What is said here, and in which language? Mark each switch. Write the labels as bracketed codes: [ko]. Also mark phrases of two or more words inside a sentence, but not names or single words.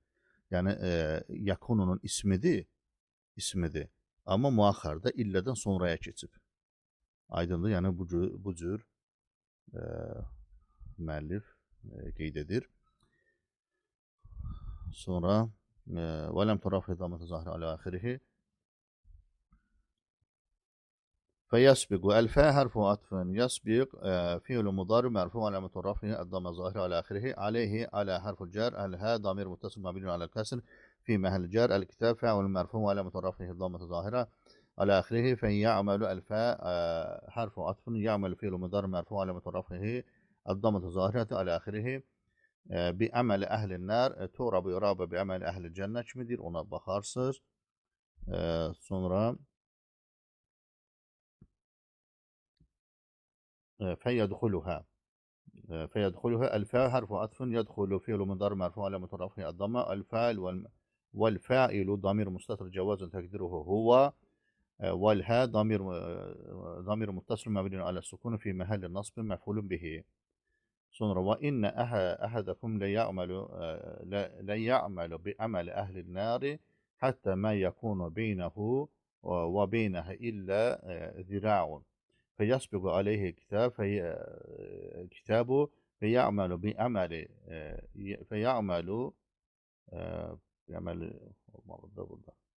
[az] Yəni, yakununun ismidir. Amma muaxarda illədən sonraya keçib. Aydındır. Yəni, bu cür müəllif qeyd edir. [ar] Sonra وَلَمْ تُرَفْ إضامة ظاهرة على آخره فيسبق الفاء حرف عطف يسبق فعل مضارع مرفوع علامة رفعه الضمة ظاهرة على آخره عليه على حرف الجر الهاء ضمير متصل مبني على الكسر في محل جر الكتاب فاعل مرفوع علامة رفعه الضمة ظاهرة على آخره فيعمل الفاء حرف عطف يعمل فعل مضارع مرفوع علامة رفعه الضمة ظاهرة على آخره بأمل أهل النار تُعرب يُرab بأمل أهل الجنة [az] kimidir, ona baxarsınız. [ar] Sonra فيدخلها الفاء حرف عطف يدخل فعل مضارع مرفوع علامة رفعه الضمة الفاعل والفاعل ضمير مستتر جوازا تقديره هو والهاء ضمير متصل مبني على السكون في محل نصب مفعول به. Sonra وإن أحدكم ليعمل بعمل أهل النار حتى ما يكون بينه وبينها إلا ذراع. فيسبق عليه الكتاب فيعمل بعمل [az] olmalıdır burada.